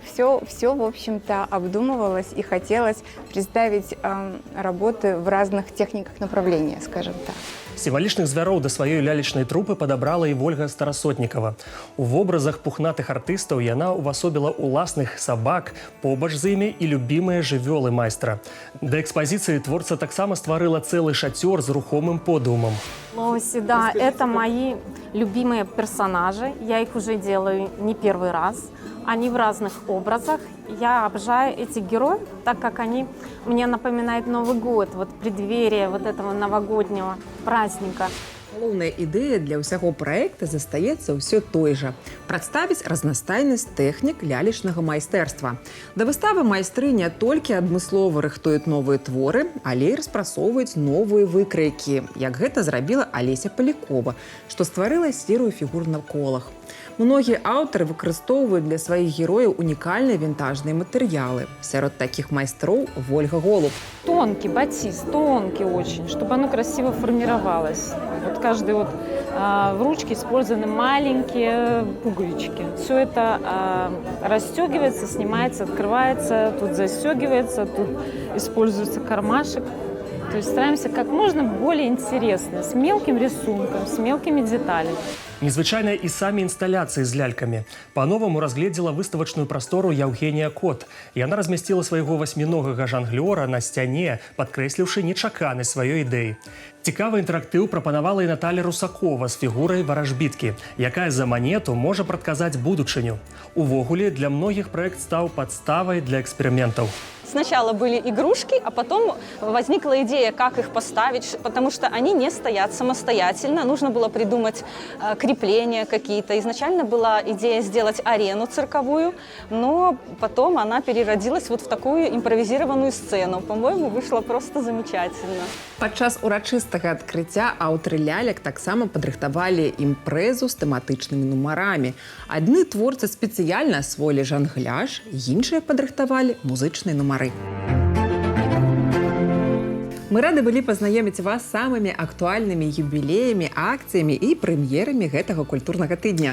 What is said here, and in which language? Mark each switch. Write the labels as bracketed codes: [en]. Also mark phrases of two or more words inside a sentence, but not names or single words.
[ru] Все, в общем-то, обдумывалось и хотелось представить работы в разных техниках направления, скажем так. [be] Сімвалічных звяроў да сваёй лялечнай трупы падабрала і Вольга Старасотнікава. У вобразах пухнатых артыстаў яна ўвасобіла ўласных сабак, побач з імі і любімыя жывёлы майстра. Да экспазіцыі творца таксама стварыла цэлы шацёр з рухомым подыумам. [ru] Да, это мои любимые персонажи. Я их уже делаю не первый раз. Они в разных образах. Я обожаю этих героев, так как они мне напоминают Новый год, преддверие этого новогоднего праздника. [be] Галоўная ідэя для ўсяго праекта застаецца ўсё той жа – прадставіць разнастайнасць тэхнік лялечнага майстэрства. Да выставы майстры не толькі адмыслова рыхтуюць новыя творы, але і распрацоўваюць новыя выкройкі, як гэта зрабіла Алеся Палякова, што стварыла серыю фігур на колах. Многія аўтары выкарыстоўваюць для сваіх герояў унікальныя вінтажныя матэрыялы. Сярод такіх майстроў Вольга Голуб. [ru] Тонкий батист, тонкий очень, чтобы оно красиво формировалось. Каждый в ручке использованы маленькие пуговички. Все это расстегивается, снимается, открывается, тут застегивается, тут используется кармашек. То есть стараемся как можно более интересно, с мелким рисунком, с мелкими деталями. [be] Незвычайныя і самі інсталяцыі з лялькамі. Па-новаму разгледзела выставачную прастору Яўгенія Кот. Яна размясціла свайго васьміногага жанглёра на сцяне, падкрэсліўшы нечаканасць сваёй ідэі. Цікавы інтэрактыў прапанавала і Наталя Русакова з фігурай варажбіткі, якая за манету можа прадказаць будучыню. Увогуле, для многіх праект стаў падставай для эксперыментаў. [ru] Сначала были игрушки, а потом возникла идея, как их поставить, потому что они не стоят самостоятельно. Нужно было придумать крепления какие-то. Изначально была идея сделать арену цирковую, но потом она переродилась в такую импровизированную сцену. По-моему, вышло просто замечательно. [be] Падчас урачыстага адкрыцця аўтары лялек таксама падрыхтавалі імпрэзу з тэматычнымі нумарамі. Адны творцы спецыяльна асвоілі жангляж, іншыя падрыхтавалі музычныя нумары. Мы рады былі пазнаёміць вас з самымі актуальнымі юбілеямі, акцыямі і прэм'ерамі гэтага культурнага тыдня.